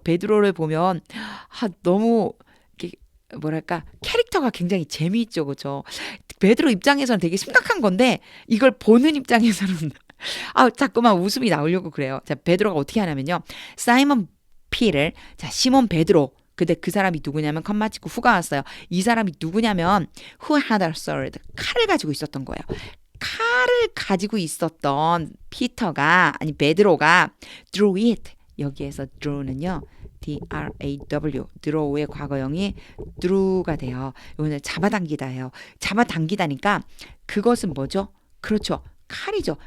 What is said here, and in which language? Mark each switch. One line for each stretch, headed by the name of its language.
Korean: 베드로를 보면 너무 이렇게 뭐랄까 캐릭터가 굉장히 재미있죠, 그죠? 베드로 입장에서는 되게 심각한 건데 이걸 보는 입장에서는 자꾸만 웃음이 나오려고 그래요. 자, 베드로가 어떻게 하냐면요. 사이먼 피를 자, 시몬 베드로. 근데 그 사람이 누구냐면 컴마 찍고 후가 왔어요. 이 사람이 누구냐면
English: who had a sword.
Korean: 칼을 가지고 있었던 거예요. 칼을 가지고 있었던 피터가 아니 베드로가
English: drew it.
Korean: 여기에서 draw는요. D-R-A-W draw의 과거형이 drew가 돼요. 이거는 잡아당기다예요. 잡아당기다니까 그것은 뭐죠? 그렇죠. 칼이죠.